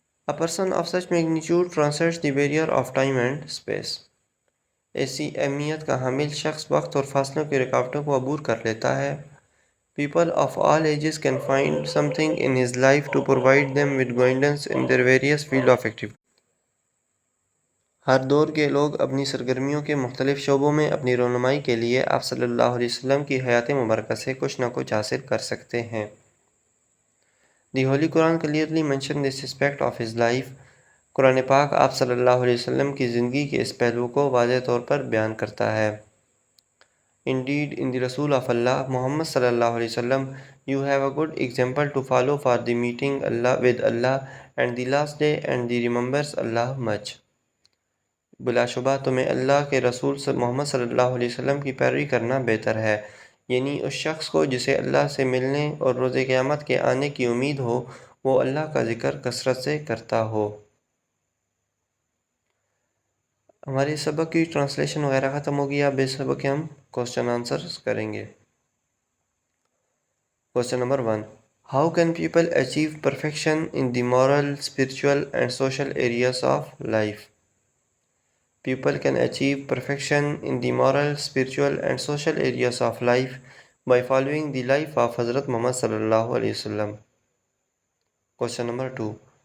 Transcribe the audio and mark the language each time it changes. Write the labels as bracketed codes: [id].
[en] A person of such magnitude transcends the barrier of time and space. [ur] ایسی اہمیت کا حامل شخص وقت اور فاصلوں کی رکاوٹوں کو عبور کر لیتا ہے. [en] People of all ages can find something in his life to provide them with guidance in their various fields of activity. [ur] ہر دور کے لوگ اپنی سرگرمیوں کے مختلف شعبوں میں اپنی رہنمائی کے لیے آپ صلی اللہ علیہ وسلم کی حیات مبارکہ سے کچھ نہ کچھ حاصل کر سکتے ہیں. [en] The Holy Quran clearly mentions this aspect of his life. [ur] قرآن پاک آپ صلی اللہ علیہ وسلم کی زندگی کے اس پہلو کو واضح طور پر بیان کرتا ہے. [en] Indeed, in the Rasul of Allah, Muhammad صلی اللہ علیہ وسلم, you have a good example to follow for the meeting with Allah and the last day and the remembers Allah much. [ur] بلا شبہ تمہیں اللہ کے رسول محمد صلی اللہ علیہ وسلم کی پیروی کرنا بہتر ہے. یعنی اس شخص کو جسے اللہ سے ملنے اور روز قیامت کے آنے کی امید ہو وہ اللہ کا ذکر کثرت سے کرتا ہو. ہماری سبق کی ٹرانسلیشن وغیرہ ختم ہو گیا. اب اس سبق کے ہم کوسچن آنسرز کریں گے. Question number 1. [en] How can people achieve perfection in the moral, spiritual and social areas of life? People can achieve perfection in the moral, spiritual and social areas of life by following the life of Hazrat Muhammad sallallahu alaihi wasallam. Question number 2.